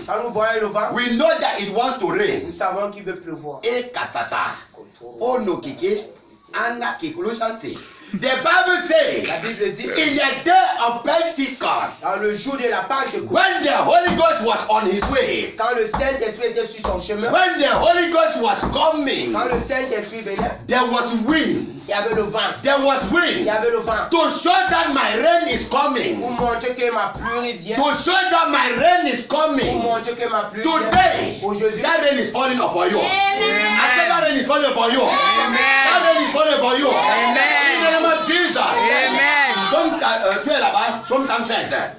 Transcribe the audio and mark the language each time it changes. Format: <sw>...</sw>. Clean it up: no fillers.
<fr>Quand nous voyons le vent,</fr> <en>we know that it wants to</en> <fr>nous</fr> <en>rain.</en> <fr>savons qu'il veut pleuvoir. Ekatata. Ono keke. Anna kekoloshante.</fr> <en>The Bible says</en> <fr>La Bible dit,</fr> <en>in the day of Pentecost,</en> <fr>dans le jour de la Pentecôte,</fr> <en>when the Holy Ghost was on his way,</en> <fr>quand le Saint-Esprit était sur son chemin,</fr> <en>when the Holy Ghost was coming,</en> <fr>quand le Saint-Esprit venait,</fr> <en>there was wind.</en> <fr>il y avait le vent.</fr> <en>There was</en> <fr>Il</fr> <en>wind</en> <fr>y avait le vent.</fr> <en>to show that my rain is coming.</en> <fr>Pour montrer que ma pluie vient.</fr> <en>To show that my rain is</en> <fr>Pour</fr> <en>coming.</en> <fr>montrer que ma pluie</fr> <en>Today,</en> <fr>vient. Aujourd'hui,</fr> <en>that rain is falling upon you. I said that rain is falling upon you. That rain is falling upon you. In the name of Jesus.</en> <fr>Psaume, tu es là-bas, Psaume 113.</fr>